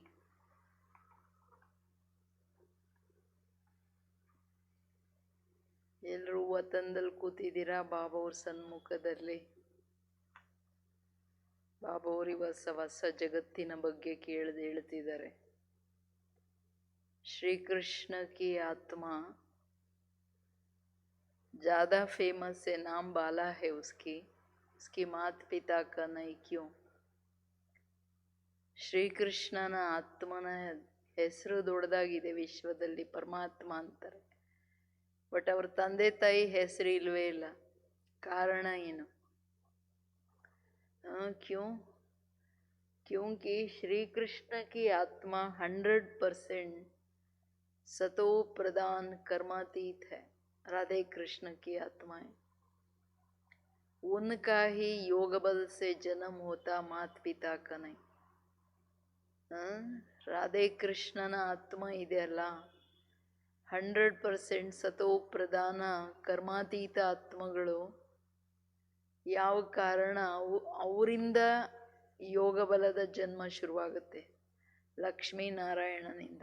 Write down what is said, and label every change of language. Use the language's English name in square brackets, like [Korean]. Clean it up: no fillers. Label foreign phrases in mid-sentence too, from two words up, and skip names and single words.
[Kannada] ಎಲ್ಲರೂ ವತನದಲ್ಲಿ ಕೂತಿದ್ದೀರಾ ಬಾಬಾ ಅವ್ರ ಸನ್ಮುಖದಲ್ಲಿ. ಬಾಬಾ ಅವ್ರ ಹೊಸ ಜಗತ್ತಿನ ಬಗ್ಗೆ ಹೇಳ್ತಿದ್ದಾರೆ. [Hindi] श्री कृष्ण की आत्मा ज़्यादा फेमस है, नाम बाला है उसकी माता पिता का नहीं क्यों? [Kannada] ಶ್ರೀಕೃಷ್ಣನ ಆತ್ಮನ ಹೆಸರು ದೊಡ್ಡದಾಗಿದೆ ವಿಶ್ವದಲ್ಲಿ, ಪರಮಾತ್ಮ ಅಂತಾರೆ. ಬಟ್ ಅವ್ರ ತಂದೆ ತಾಯಿ ಹೆಸರು ಇಲ್ವೇ ಇಲ್ಲ. ಕಾರಣ ಏನು? ಕ್ಯೂ? [Hindi] क्योंकि श्री कृष्ण की आत्मा 100% सतो प्रधान कर्मातीत है. राधे कृष्ण की आत्माएं, उनका ही योग बल से जन्म होता, माता पिता का नहीं. [Kannada] ರಾಧೆ ಕೃಷ್ಣನ ಆತ್ಮ ಇದೆಯಲ್ಲ, 100% ಸತೋ ಪ್ರಧಾನ ಕರ್ಮಾತೀತ ಆತ್ಮಗಳು. ಯಾವ ಕಾರಣ? ಅವರಿಂದ ಯೋಗ ಬಲದ ಜನ್ಮ ಶುರುವಾಗುತ್ತೆ, ಲಕ್ಷ್ಮೀನಾರಾಯಣನಿಂದ.